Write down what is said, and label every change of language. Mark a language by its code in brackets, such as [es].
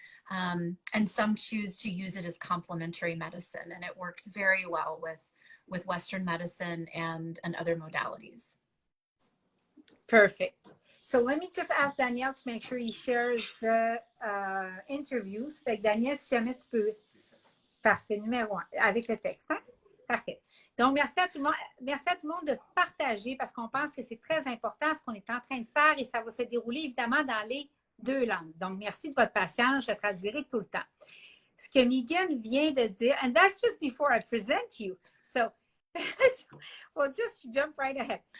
[en] And some choose to use it as complementary medicine, and it works very well with Western medicine and other modalities. Perfect. So let me just ask Daniel to make sure he shares the interviews. [fr] Fait que Daniel, si jamais tu peux. Parfait, numéro 1, avec le texte. Hein? Parfait. Donc, merci à tout le monde de partager parce qu'on pense que c'est très important ce qu'on est en train de faire et ça va se dérouler évidemment dans les 2 langues. Donc, merci de votre patience. Je traduirai tout le temps. Ce que Megan vient de dire, [en] and that's just before I present you. So, we'll just jump right ahead.